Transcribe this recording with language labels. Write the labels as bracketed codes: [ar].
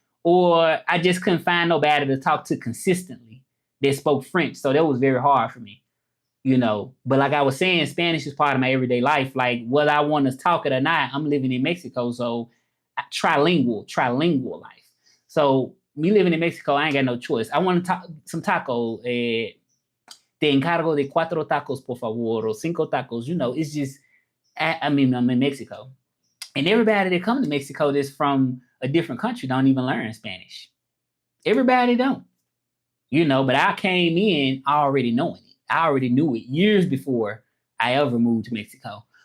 [en] Or I just couldn't find nobody to talk to consistently that spoke French. So that was very hard for me. But like I was saying, Spanish is part of my everyday life. Like whether I want to talk it or not, I'm living in Mexico. So trilingual life. So me living in Mexico, I ain't got no choice. I want to talk some taco. [es] Te encargo de cuatro tacos, por favor, or cinco tacos. [en] It's just, I mean, I'm in Mexico. And everybody that come to Mexico that's from a different country don't even learn Spanish. Everybody don't. But I came in already knowing it. I already knew it years before I ever moved to Mexico.